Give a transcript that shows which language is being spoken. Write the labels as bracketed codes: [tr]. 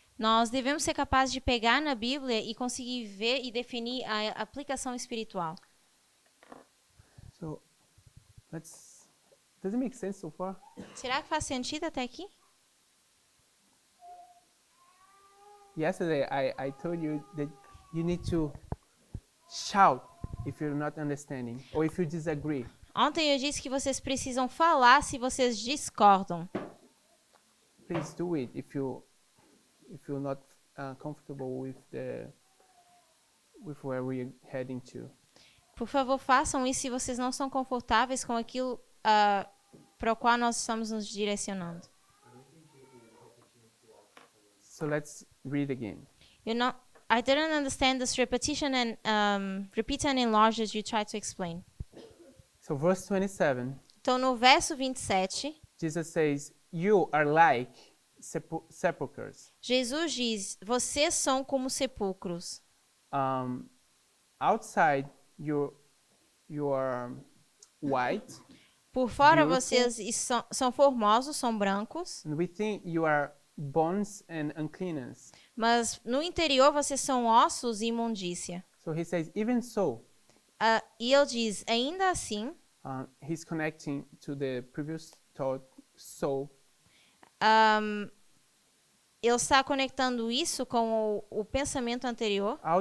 [pt] Nós devemos ser capazes de pegar na Bíblia e conseguir ver e definir a aplicação espiritual. [en] So, does it make sense so far? [pt] Será que faz sentido até aqui? [en] Yesterday, I told you that you need to shout if you're not understanding or if you disagree. [pt] Ontem eu disse que vocês precisam falar se vocês discordam. [en] Please do it if you're not comfortable with where we're heading to. [pt] Por favor, façam isso se vocês não estão confortáveis com aquilo para o qual nós estamos nos direcionando. [en] So let's read again. I didn't understand this repetition and repeat and enlarge as you tried to explain. So verse 27, [pt] Então, no verso 27, [en] Jesus says, "You are like sepulchres. [pt] Jesus diz: vocês são como sepulcros. [en] Outside you are white, [pt] Por fora [en] Beautiful. [pt] vocês são formosos, são brancos, [en] and within you are bones and uncleanness." [pt] mas no interior vocês são ossos e imundícia. [en] So he says, even so, [pt] E ele diz: ainda assim, [en] he's connecting to the previous thought. So [pt] ele está conectando isso com o pensamento anterior.